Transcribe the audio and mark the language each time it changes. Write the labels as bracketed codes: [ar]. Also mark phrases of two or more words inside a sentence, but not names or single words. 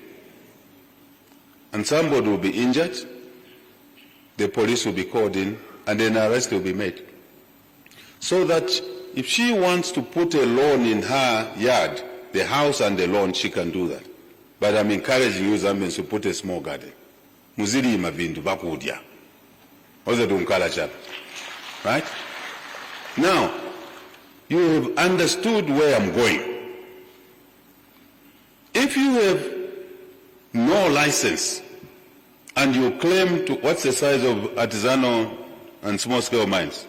[en] And somebody will be injured, the police will be called in, and an arrest will be made. So that if she wants to put a lawn in her yard, the house and the lawn, she can do that. But I'm encouraging you, Zambians, to put a small garden. [ny] Muzidi mavindu bakudya. [en] Right? Now, you have understood where I'm going. If you have no license and you claim to, what's the size of artisanal and small-scale mines?